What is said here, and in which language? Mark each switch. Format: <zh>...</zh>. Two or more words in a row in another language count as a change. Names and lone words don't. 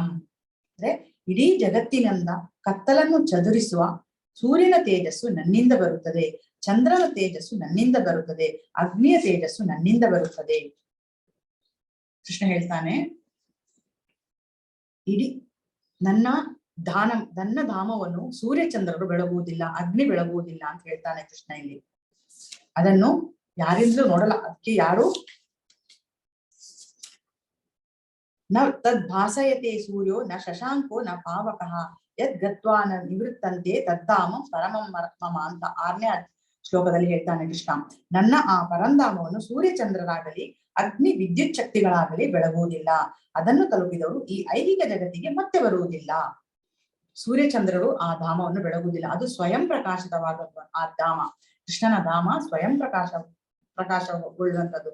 <kn>ಅಂದ್ರೆ ಇಡೀ ಜಗತ್ತಿನಿಂದ ಕತ್ತಲನ್ನು ಚದುರಿಸುವ ಸೂರ್ಯನ ತೇಜಸ್ಸು ನನ್ನಿಂದ ಬರುತ್ತದೆ, ಚಂದ್ರನ ತೇಜಸ್ಸು ನನ್ನಿಂದ ಬರುತ್ತದೆ, ಅಗ್ನಿಯ ತೇಜಸ್ಸು ನನ್ನಿಂದ ಬರುತ್ತದೆ. ಕೃಷ್ಣ ಹೇಳ್ತಾನೆ, ಇಡೀ ನನ್ನ ಧಾಮವನ್ನು ಸೂರ್ಯಚಂದ್ರರು ಬೆಳಗುವುದಿಲ್ಲ, ಅಗ್ನಿ ಬೆಳಗುವುದಿಲ್ಲ ಅಂತ ಹೇಳ್ತಾನೆ ಕೃಷ್ಣ ಇಲ್ಲಿ. ಅದನ್ನು ಯಾರಿಂದಲೂ ನೋಡಲ್ಲ, ಅದಕ್ಕೆ ಯಾರು</kn> <sa>ನ ತದ್ ಭಾಸಯತೆ ಸೂರ್ಯೋ ನ ಶಶಾಂಕೋ ನ ಪಾವಕಃ ಯದ್ ಗತ್ವಾ ನ ನಿವೃತ್ತಂತೆ ತದ್ದಾಮಂ ಪರಮಂ ಮಮ</sa> <kn>ಅಂತ 6ನೇ ಶ್ಲೋಕದಲ್ಲಿ ಹೇಳ್ತಾನೆ ಕೃಷ್ಣ. ನನ್ನ ಆ ಪರಂಧಾಮವನ್ನು ಸೂರ್ಯಚಂದ್ರರಾಗಲಿ ಅಗ್ನಿ ವಿದ್ಯುತ್ ಶಕ್ತಿಗಳಾಗಲಿ ಬೆಳಗುವುದಿಲ್ಲ. ಅದನ್ನು ತಲುಪಿದವರು ಈ ಐಹಿಕ ಜಗತ್ತಿಗೆ ಮತ್ತೆ ಬರುವುದಿಲ್ಲ. ಸೂರ್ಯಚಂದ್ರರು ಆ ಧಾಮವನ್ನು ಬೆಳಗುವುದಿಲ್ಲ. ಅದು ಸ್ವಯಂ ಪ್ರಕಾಶಿತವಾದ ಆ ಧಾಮ, ಕೃಷ್ಣನ ಧಾಮ ಸ್ವಯಂ ಪ್ರಕಾಶಗೊಳ್ಳುವಂಥದ್ದು.</kn>